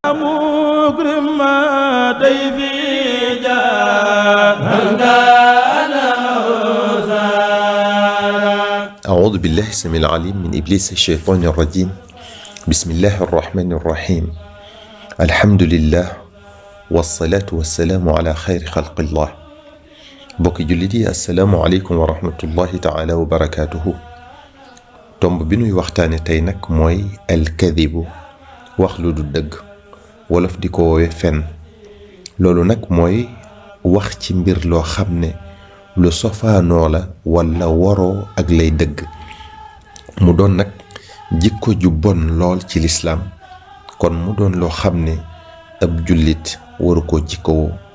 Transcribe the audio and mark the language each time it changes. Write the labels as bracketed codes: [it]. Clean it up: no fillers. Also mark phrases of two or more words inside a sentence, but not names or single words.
[ar] أعوذ بالله السميع العليم من إبليس الشيطان الرجيم. بسم الله الرحمن الرحيم. الحمد لله والصلاة والسلام على خير خلق الله. [wo] bokki jullit yi [ar] السلام عليكم ورحمة الله تعالى وبركاته. [wo] tomb bi nuy waxtaane tey nag mooy alkadibu, wax lu du dëgg, wolof di ko woowe fen. loolu nag mooy wax ci mbir loo xam ne lu sofaanoo la walla waroo ak lay dëgg, mu doon nag jikko ju bon lool ci lislaam, kon mu doon loo xam ne ab jullit waru ko jikkowoo.